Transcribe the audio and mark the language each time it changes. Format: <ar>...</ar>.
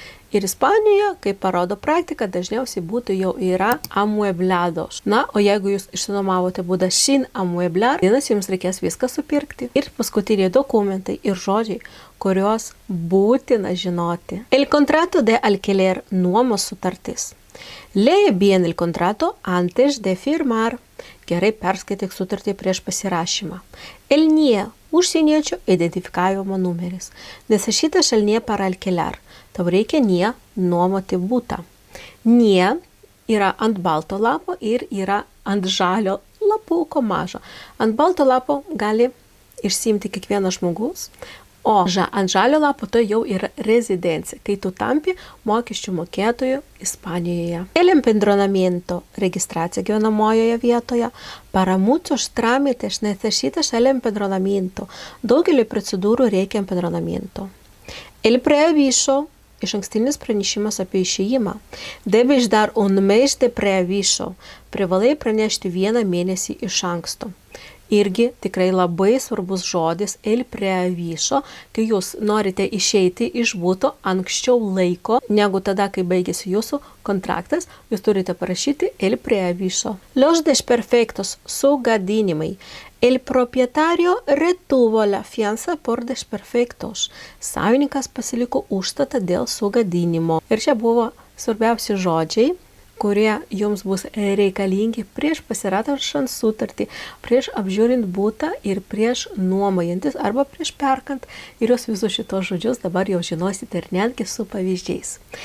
<lt>Ir Ispanijoje, kaip parodo praktika, dažniausiai būtų jau yra amueblados. Na, o jeigu jūs išsinuomavote būdą sin amueblar, vienas jums reikės viską supirkti. Ir paskutiniai dokumentai ir žodžiai, kuriuos būtina žinoti.</lt> <es>El contrato de alquiler, nuomos sutartis. Lee bien el contrato antes de firmar.</es> <lt>Gerai perskaityk sutartį prieš pasirašymą. El NIE, užsieniečio identifikavimo numeris.</lt> <es>Necesitas el NIE para alquilar.</es> <lt>Tau reikia NIE nuomoti butą. NIE yra ant balto lapo ir yra ant žalio lapuko mažo. Ant balto lapo gali išsiimti kiekvienas žmogus, o ant žalio lapo tai jau yra rezidencija, kai tu tampi mokesčių mokėtojų Ispanijoje. El empadronamiento, registracija gyvenamojoje vietoje.</lt> <es>Para muchos trámites necesitas el empadronamiento.</es> <lt>Daugelį procedūrų reikia empadronamiento. El preaviso, išankstinis pranešimas apie išėjimą.</lt> <es>Debes dar un mes de preaviso.</es> <lt>Privalai pranešti 1 mėnesį iš anksto. Irgi tikrai labai svarbus žodis el preaviso, kai jūs norite išeiti iš buto anksčiau laiko, negu tada, kai baigėsi jūsų kontraktas, jūs turite parašyti el preaviso.</lt> <es>Los desperfectos, sugadinimai. El propietario retuvo la fianza por desperfectos.</es> <lt>Savininkas pasiliko užstatą dėl sugadinimo. Ir čia buvo svarbiausi žodžiai, kurie jums bus reikalingi prieš pasirašant sutartį, prieš apžiūrint butą ir prieš nuomojantis arba prieš perkant. Ir jūs visus šitos žodžius dabar jau žinosite ir netgi su pavyzdžiais.</lt>